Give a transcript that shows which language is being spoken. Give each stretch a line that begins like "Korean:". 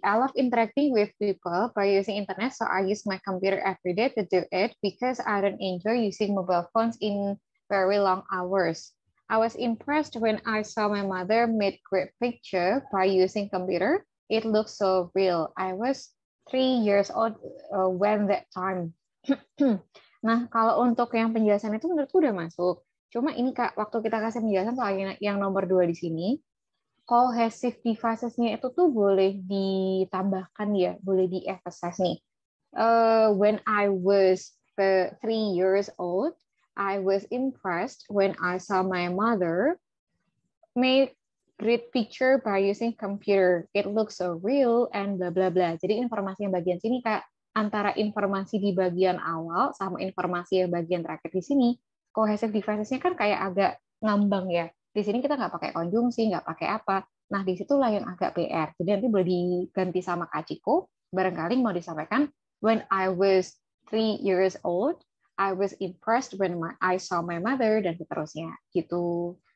English: I love interacting with people by using internet, so I use my computer every day to do it because I don't enjoy using mobile phones in very long hours. I was impressed when I saw my mother made great picture by using computer. It looks so real. I was 3 years old when that time.
Indonesian: Nah, kalau untuk yang penjelasan itu menurutku udah masuk. Cuma ini Kak, waktu kita kasih penjelasan soal yang nomor 2 di sini, cohesive devices-nya itu tuh boleh ditambahkan ya, boleh di-emphasize nih.
English: When I was 3 years old, I was impressed when I saw my mother make great picture by using computer. It looks so real and bla bla bla.
Indonesian: Jadi informasi yang bagian sini Kak, antara informasi di bagian awal sama informasi yang bagian terakhir di sini, cohesive devices-nya kan kayak agak ngambang ya. Di sini kita nggak pakai konjungsi, nggak pakai apa. Nah, disitulah yang agak PR. Jadi nanti boleh diganti sama Kak Ciko, barangkali mau disampaikan,
English: when I was 3 years old, I was impressed when I saw my mother,
Indonesian: dan seterusnya. Gitu.